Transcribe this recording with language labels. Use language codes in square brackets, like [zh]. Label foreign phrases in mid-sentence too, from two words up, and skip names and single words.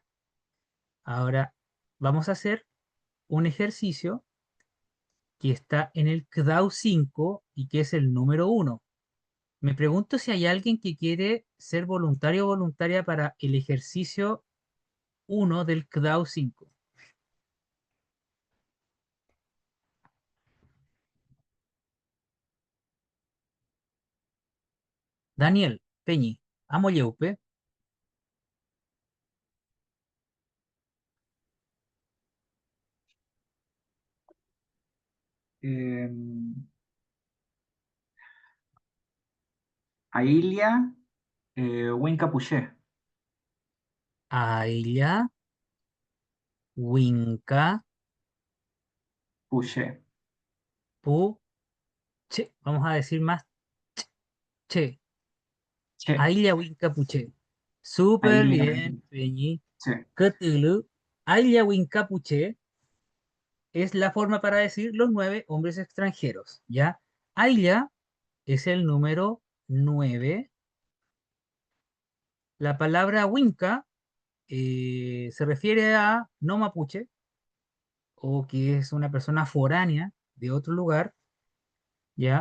[es] Ahora vamos a hacer un ejercicio que está en el CDAO 5 y que es el número 1. Me pregunto si hay alguien que quiere ser voluntario o voluntaria para el ejercicio 1 del CDAO 5. Daniel, Peñi, Amo Yeupe. [arn] Eh, Ailia Wincapuché. Aila, Winca, Puché. Pu, Che. [es] Vamos a decir más Che. Che. [arn] Aila Winca Puche. Súper [es] Ailia. bien, Peñi. Che. Cthulhu. [arn] Aila Winca Puche [es] es la forma para decir los 9 hombres extranjeros, ¿ya? Aila es el número 9. La palabra Winca se refiere a no mapuche o que es una persona foránea de otro lugar, ¿ya?